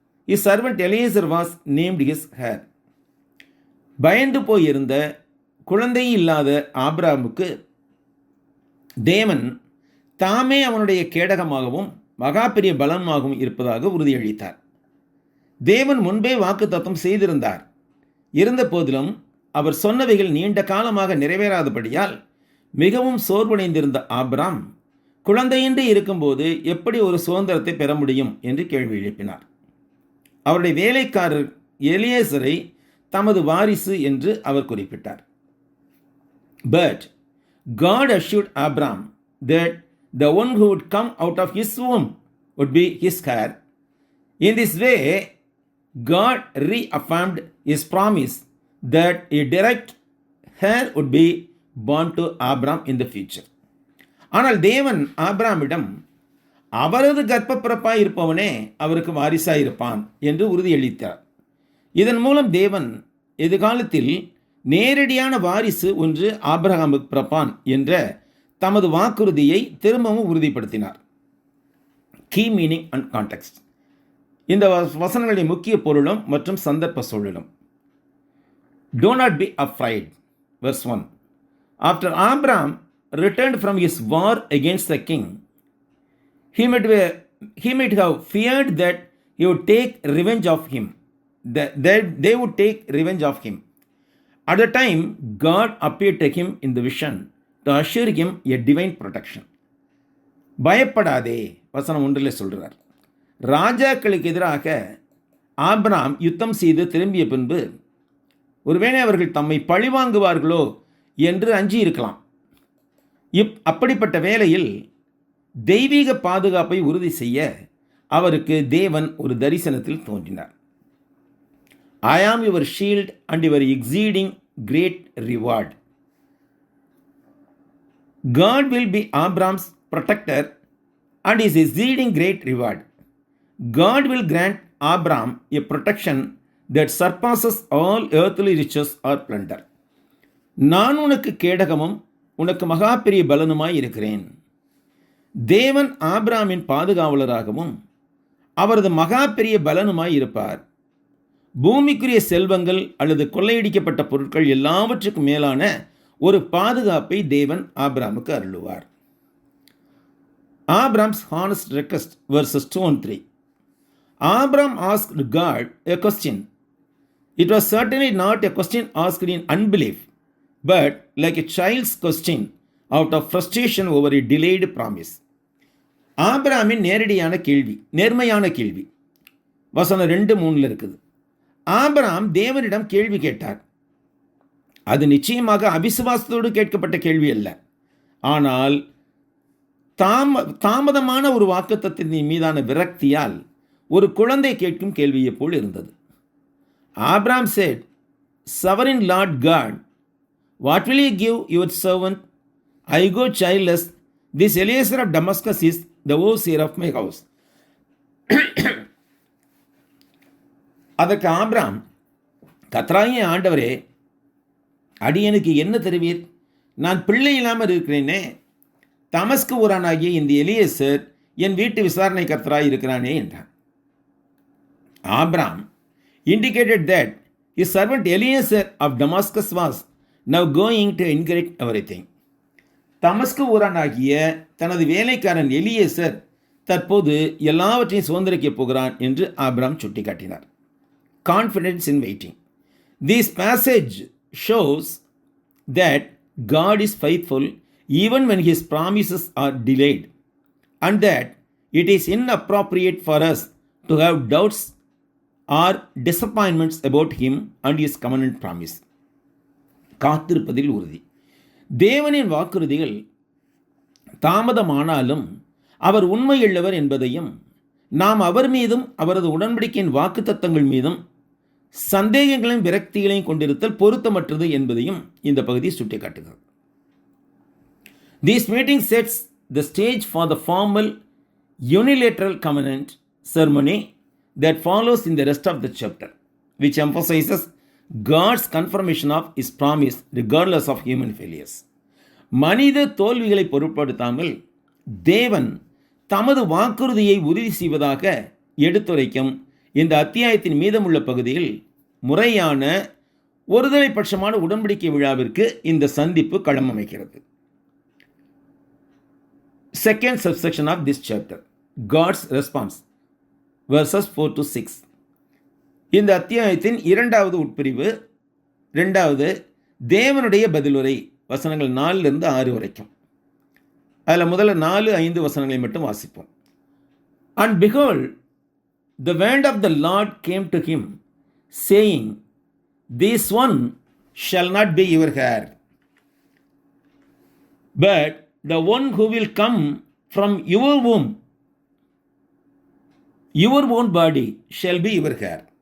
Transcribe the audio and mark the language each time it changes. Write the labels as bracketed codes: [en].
[en] His servant Eliezer was named his heir. [ta] பயந்து போயிருந்த குழந்தை இல்லாத ஆபிரகாமுக்கு தேவன் தாமே அவனுடைய கேடகமாகவும் மகா பெரிய பலமாகவும் இருப்பதாக உறுதியளித்தார். தேவன் முன்பே வாக்குத்தத்தம் செய்திருந்தார். இருந்த போதிலும் அவர் சொன்னவைகள் நீண்ட காலமாக நிறைவேறாதபடியால் மிகவும் சோர்வடைந்திருந்த ஆபிரகாம், குழந்தையின்றி இருக்கும்போது எப்படி ஒரு சுதந்திரத்தை பெற முடியும் என்று கேள்வி எழுப்பினார். அவருடைய வேலைக்காரர் எலியேசரை தமது வாரிசு என்று அவர் குறிப்பிட்டார். [en] But God assured Abraham that the one who would come out of his womb would be his heir. In this way, God reaffirmed his promise that a direct heir would be born to Abraham in the future. [ta] ஆனால் தேவன் ஆபிரகாமிடம், அவரது கர்ப்பப்பிறப்பாய் இருப்பவனே அவருக்கு வாரிசாயிருப்பான் என்று உறுதியளித்தார். இதன் மூலம் தேவன் எதிர்காலத்தில் நேரடியான வாரிசு ஒன்று ஆபிரகாமுக்கு பிறப்பான் என்ற தமது வாக்குறுதியை திரும்பவும் உறுதிப்படுத்தினார். [en] Key meaning and context. [ta] இந்த வசனங்களின் முக்கிய பொருளும் மற்றும் சந்தர்ப்ப சூழலும். [en] Do not be afraid. Verse 1. After Abraham returned from his war against the king, he might have feared that he would take revenge of him. They would take revenge of him. At the time, God appeared to him in the vision to assure him a divine protection. [ta] பயப்படாதே, வசனம் 1 சொல்கிறார். ராஜாக்களுக்கு எதிராக Abraham யுத்தம் செய்து திரும்பிய பின்பு ஒருவேளை அவர்கள் தம்மை பழிவாங்குவார்களோ என்று அஞ்சி இருக்கலாம். அப்படிப்பட்ட வேளையில் தெய்வீக பாதுகாப்பை உறுதி செய்ய அவருக்கு தேவன் ஒரு தரிசனத்தில் தோன்றினார். [en] I am your shield and your exceeding great reward. God will be Abraham's protector and his exceeding great reward. God will grant Abraham a protection that surpasses all earthly riches or plunder. [ta] நான் உனக்கு கேடகமும் உனக்கு மகா பெரிய பலனுமாய் இருக்கிறேன். தேவன் ஆபிரகாமின் பாதுகாவலராகவும் அவரது மகா பெரிய பலனுமாய் இருப்பார். பூமிக்குரிய செல்வங்கள் அல்லது கொள்ளையடிக்கப்பட்ட பொருட்கள் எல்லாவற்றுக்கும் மேலான ஒரு பாதுகாப்பை தேவன் ஆபிரகாமுக்கு அருளுவார். [en] Abraham's honest request, verses 2 and 3. Abraham asked God a question. It was certainly not a question asked in unbelief, but like a child's question out of frustration over a delayed promise. [ta] ஆபிரகாமின் நேரடியான கேள்வி, நேர்மையான கேள்வி. வசனம் 2-3 இருக்குது. Abraham தேவனிடம் கேள்வி கேட்டார். அது நிச்சயமாக அவிசுவாசத்தோடு கேட்கப்பட்ட கேள்வி அல்ல, ஆனால் தாமதமான ஒரு வாக்குத்தத்தத்தின் மீதான விரக்தியால் ஒரு குழந்தை கேட்கும் கேள்வியை போல் இருந்தது. [en] Abraham said, Sovereign Lord God, what will you give your servant? I go childless. This Eliezer of Damascus is the overseer of my house. [ta] அதற்கு ஆபிரகாம், கர்த்தராகிய ஆண்டவரே, அடியனுக்கு என்ன தருவீர்? நான் பிள்ளை இல்லாமல் இருக்கிறேனே. தமஸ்கு ஊரானாகிய இந்த எலியேசர் என் வீட்டு விசாரணை கர்த்தராய் இருக்கிறானே என்றான். [en] Abraham indicated that his servant Eliezer of Damascus was now going to inherit everything. [ta] தமஸ்கு ஊரானாகிய தனது வேலைக்காரன் எலியேசர் தற்போது எல்லாவற்றையும் சுதந்திரிக்கப் போகிறான் என்று ஆபிரகாம் சுட்டிக்காட்டினார். [en] Confidence in waiting. This passage shows that God is faithful even when his promises are delayed, and that it is inappropriate for us to have doubts or disappointments about him and his covenant promise. [ta] காத்திருப்பதில் உறுதி. தேவனின் வாக்குறுதிகள் தாமதமானாலும் அவர் உண்மையுள்ளவர் என்பதையும், நாம் அவர் மீதும் அவரது உடன்படிக்கையின் வாக்குத்தத்தங்கள் மீதும் சந்தேகங்களையும் விரக்திகளையும் கொண்டிருத்தல் பொருத்தமற்றது என்பதையும் இந்த பகுதி சுட்டிக்காட்டுகிறது. [en] This meeting sets the stage for the formal unilateral covenant ceremony that follows in the rest of the chapter, which emphasizes God's confirmation of his promise regardless of human failures. [ta] மனித தோல்விகளை பொருட்படுத்தாமல் தேவன் தமது வாக்குறுதியை உறுதி செய்வதாக எடுத்துரைக்கும் இந்த அத்தியாயத்தின் மீதமுள்ள பகுதியில் முறையான ஒருதலை பட்சமான உடன்படிக்கை விழாவிற்கு இந்த சந்திப்பு களம் அமைக்கிறது. [en] Second subsection of this chapter, God's response, verses 4-6. [ta] இந்த அத்தியாயத்தின் இரண்டாவது உட்பிரிவு, இரண்டாவது தேவனுடைய பதிலுரை, வசனங்கள் 4-6 வரைக்கும். அதில் முதல்ல 4-5 வசனங்களை மட்டும் வாசிப்போம். [en] And behold, the word of the Lord came to him, saying, This one shall not be your heir, but the one who will come from your womb, your own body shall be your heir.